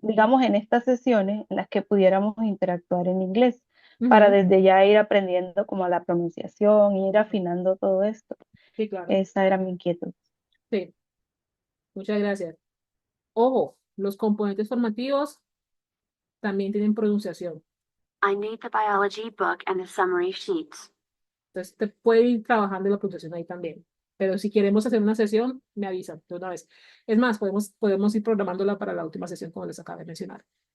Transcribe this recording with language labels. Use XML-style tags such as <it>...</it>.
<es>en, digamos, en estas sesiones en las que pudiéramos interactuar en inglés, para ujú. desde ya ir aprendiendo como la pronunciación, ir afinando todo esto. Sí, claro. Esa era mi inquietud. Sí, muchas gracias. Ojo, los componentes formativos también tienen pronunciación.</es> <en>I need the biology book and the summary sheets.</en> <es>Entonces, te puede ir trabajando la pronunciación ahí también. Pero si queremos hacer una sesión, me avisan de una vez. Es más, podemos ir programándola para la última sesión, como les acabo de mencionar.</es>